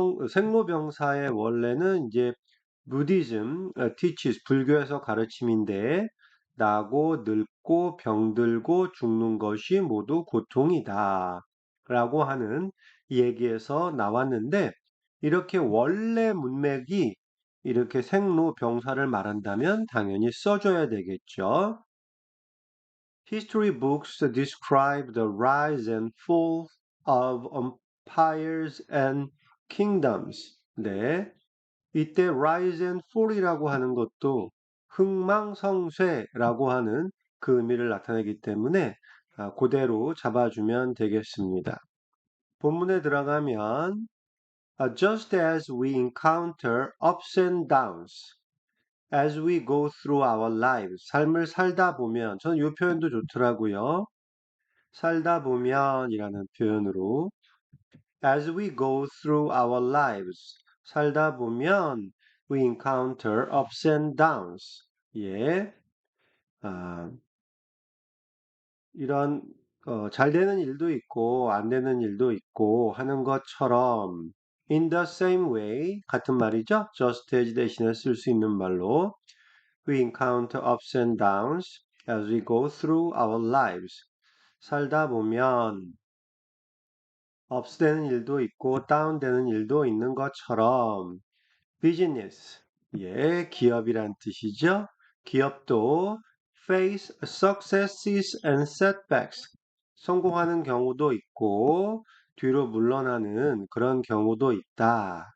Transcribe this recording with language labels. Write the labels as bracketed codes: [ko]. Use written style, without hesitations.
[ko] 생로병사의 원래는 이제 부디즘, teaches, 불교에서 가르침인데 나고 늙고 병들고 죽는 것이 모두 고통이다 라고 하는 얘기에서 나왔는데 이렇게 원래 문맥이 이렇게 생로병사를 말한다면 당연히 써줘야 되겠죠. [en] History books describe the rise and fall of empires and kingdoms. [ko] 네. 이때 [en] rise and fall [ko] 이라고 하는 것도 흥망성쇠라고 하는 그 의미를 나타내기 때문에 그대로 잡아주면 되겠습니다. [en] 본문에 들어가면 just as we encounter ups and downs as we go through our lives [ko] 삶을 살다 보면 저는 이 표현도 좋더라고요. 살다 보면이라는 표현으로 [en] as we go through our lives [ko] 살다 보면 [en] we encounter ups and downs [ko] 예, 아, 이런 잘 되는 일도 있고, 안 되는 일도 있고 하는 것처럼, [en] in the same way, [ko] 같은 말이죠? [en] just as [ko] 대신에 쓸 수 있는 말로, [en] we encounter ups and downs as we go through our lives. [ko] 살다 보면, ups 되는 일도 있고, down 되는 일도 있는 것처럼, 비즈니스, 예, 기업이란 뜻이죠. 기업도 [en] face successes and setbacks, [ko] 성공하는 경우도 있고 뒤로 물러나는 그런 경우도 있다.